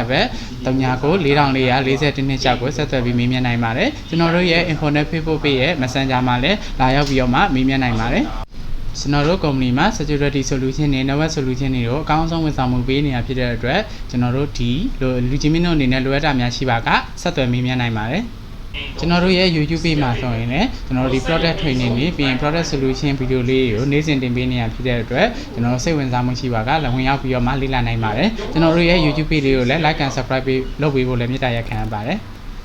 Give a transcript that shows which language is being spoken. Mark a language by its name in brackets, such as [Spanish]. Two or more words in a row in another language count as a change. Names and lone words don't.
[Burmese] ပါတ်394441နှစ်ချက်ကိုဆက်သွယ်ပြီးမေးမြန်းနိုင်ပါတယ်ကျွန်တော်တို့ရဲ့ Infonet Facebook page ရဲ့ Messenger မှာလည်းလာရောက်ပြီးတော့မှမေးမြန်းနိုင် ပါတယ်ကျွန်တော်တို့ company မှာ [English] security solution [Burmese] နဲ့ [English] network solution [Burmese] တွေကိုအကောင်းဆုံးဝန်ဆောင်မှုပေးနေတာဖြစ်တဲ့အတွက်ကျွန်တော်တို့ဒီလူချင်းမင်းတို့အနေနဲ့လိုအပ်တာများရှိပါကဆက်သွယ်မေးမြန်းနိုင်ပါတယ်ကျွန်တော်တို့ရဲ့ YouTube page မှာဆိုရင်လည်းကျွန်တော်တို့ဒီ [English] product training [Burmese] တွေပြီးရင် [English] product solution video [Burmese] လေးတွေကိုနေ့စဉ်တင်ပေးနေရဖြစ်တဲ့အတွက်ကျွန်တော်တို့စိတ်ဝင်စားမှုရှိပါကလည်းဝင်ရောက်ပြီးတော့မှလေ့လာနိုင်ပါတယ်ကျွန်တော်တို့ရဲ့ YouTube page လေးကိုလည်း [English] like and subscribe [Burmese] လုပ်ပေးဖို့လည်းမေတ္တာရပ်ခံပါတယ်